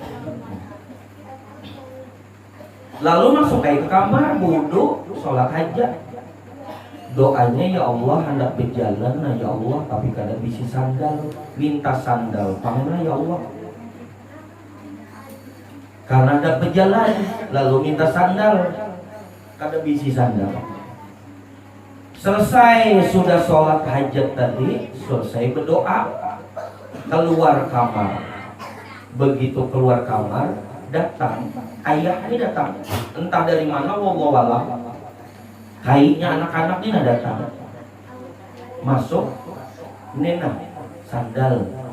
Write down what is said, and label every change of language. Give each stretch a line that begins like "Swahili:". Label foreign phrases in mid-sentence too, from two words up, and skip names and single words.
Indonesian: Lalu masuk ke kamar, wudu, sholat hajat.
Banjar: Doanya, ya Allah hendak berjalan, nah ya Allah, tapi kada bisi sandal, minta sandal pangna ya Allah.
Indonesian: Karena hendak berjalan, lalu minta sandal,
Banjar: kada bisi sandal.
Indonesian: Selesai sudah sholat hajat tadi, selesai berdoa, keluar kamar. Begitu keluar kamar, datang ayahnya, datang entah dari mana, wallahualam. Kayaknya anak-anak ini datang, masuk, nena sandal.